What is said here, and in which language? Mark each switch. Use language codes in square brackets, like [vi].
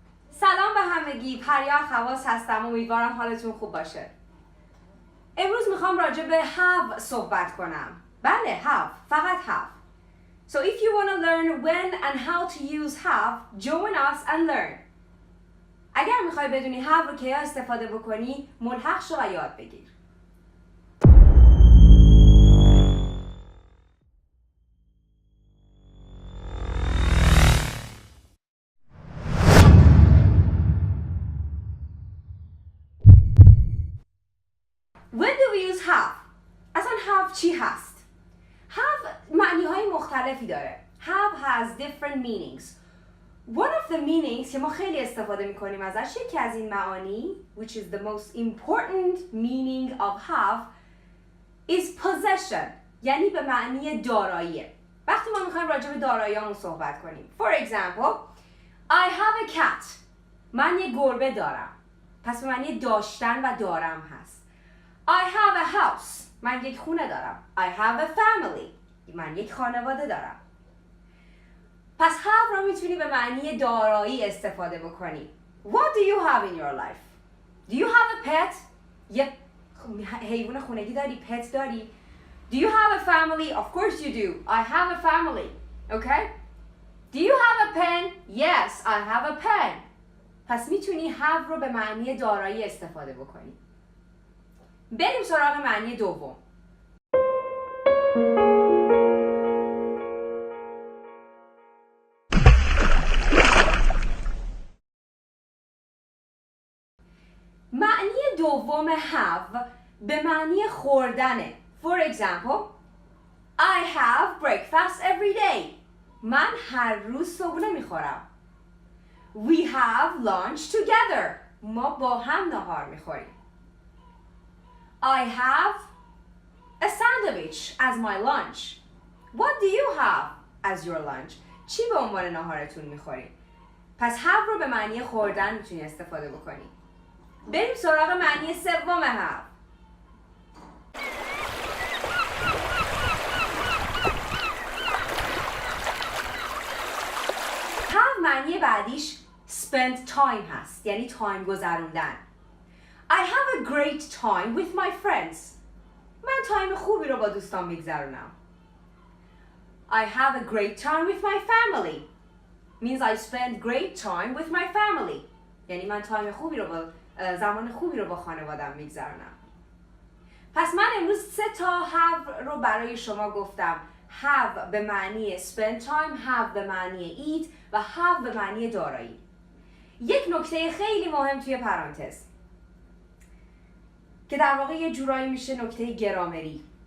[fa] سلام به همگی، پریا خواص هستم. امیدوارم حالتون خوب باشه. امروز میخوام راجع به have صحبت کنم. بله، have، فقط have. [en] So if you want to learn when and how to use have, join us and learn. [fa] اگر میخوای بدونی have رو کجا استفاده بکنی، ملحق شو و یاد بگیر. [en] When do we use have? [fa] اصلا have چی هست؟ have معنی های مختلفی داره. [en] Have has different meanings. One of the meanings [fa] که ما خیلی استفاده میکنیم ازش، یکی از این معانی [en] which is the most important meaning of have is possession. [fa] یعنی به معنی داراییه. وقتی ما میخوایم راجع به داراییامون صحبت کنیم. [en] For example, I have a cat. [fa] من یه گربه دارم. پس به معنی داشتن و دارم هست. [en] I have a house. [fa] من یک خونه دارم. [en] I have a family. [fa] من یک خانواده دارم. پس have رو میتونی به معنی دارایی استفاده بکنی. [en] What do you have in your life? Do you have a pet? [fa] یک حیوان خونگی داری؟ پت داری؟ [en] Do you have a family? Of course you do. I have a family. Okay? Do you have a pen? Yes, I have a pen. [fa] پس میتونی have رو به معنی دارایی استفاده بکنی. بریم سراغ معنی دوم. معنی دوم have به معنی خوردنه. [en] For example, I have breakfast every day. [fa] من هر روز صبحونه میخورم. [en] We have lunch together. [fa] ما با هم نهار میخوریم. [en] I have a sandwich as my lunch. What do you have as your lunch? [fa] چی به عنوان نهارتون میخورید؟ پس have رو به معنی خوردن میتونی استفاده بکنی. بریم سراغ معنی سوم have. have معنی بعدیش spend time هست، یعنی تایم گذروندن. [en] I have a great time with my friends. [fa] من تایم خوبی رو با دوستان میگذرونم. [en] I have a great time with my family. Means I spend great time with my family. [fa] یعنی من تایم خوبی رو با زمان خوبی رو با خانوادم میگذرونم. پس من امروز 3 تا have رو برای شما گفتم. have به معنی spend time، have به معنی eat و have به معنی دارایی. یک نکته خیلی مهم توی پرانتز که در واقع یه جورایی میشه نکته گرامری.